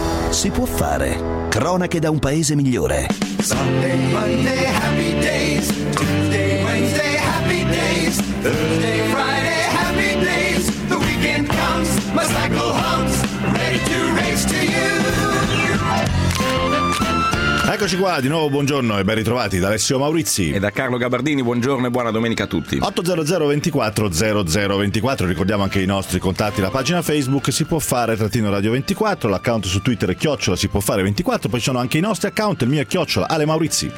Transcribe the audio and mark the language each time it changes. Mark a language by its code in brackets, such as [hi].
[it] Si può fare, cronache da un paese migliore. [en] Sunday, Monday, happy days. Tuesday, Wednesday, happy days. Thursday, Friday, happy days. The weekend comes, my cycle hums, ready to race to you. [it] Eccoci qua, di nuovo buongiorno e ben ritrovati da Alessio Maurizi e da Carlo Gabardini. Buongiorno e buona domenica a tutti. 800 24 00 24, ricordiamo anche i nostri contatti, la pagina Facebook Si può fare trattino Radio 24, l'account su Twitter è chiocciola Si può fare 24, poi ci sono anche i nostri account, il mio è chiocciola Ale Maurizi